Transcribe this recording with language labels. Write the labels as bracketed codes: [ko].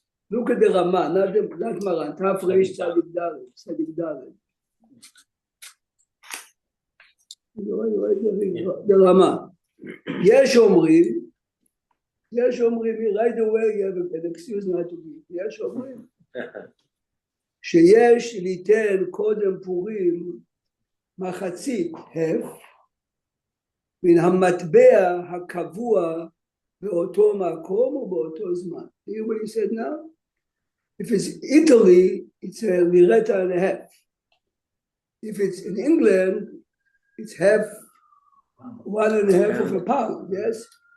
[en] Look at the Rama, not Maran. Taf Reish Tzadik Dalet. Tzadik Dalet. The Rama. [he] יש אומרים, [en] right away you have an excuse not to be. [he] יש אומרים שיש ליתן קודם פורים מחצית מן המטבע הקבוע באותו מקום ובאותו זמן. [en] You what he said now? If it's Italy, it's a liretta and a half. If it's in England, it's half, 1.5 of a pound, yes?